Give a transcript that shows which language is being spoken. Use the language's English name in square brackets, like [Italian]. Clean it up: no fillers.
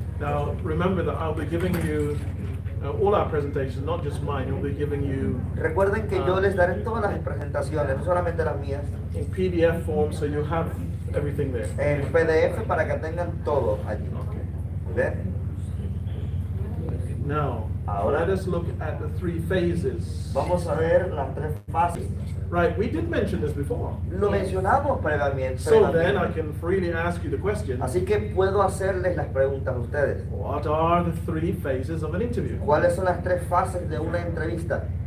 [English] Now remember that I'll be giving you all our presentations, not just mine. I'll be giving you [Spanish] Recuerden que yo les daré todas las presentaciones, no solamente las mías, [English] in PDF form, so you have everything there. [Spanish] en PDF para que tengan todo allí. ¿Ven? [English] Now, [Spanish] Ahora [English] let us look at the 3 phases. [Spanish] vamos a ver las 3 fases. [English] Right, we did mention this before. [Spanish] Lo mencionamos previamente. [English] So then I can freely ask you the question. [Spanish] Así que puedo hacerles las preguntas a ustedes. [English] What are the 3 phases of an interview? [Spanish] ¿Cuáles son las 3 fases de una entrevista?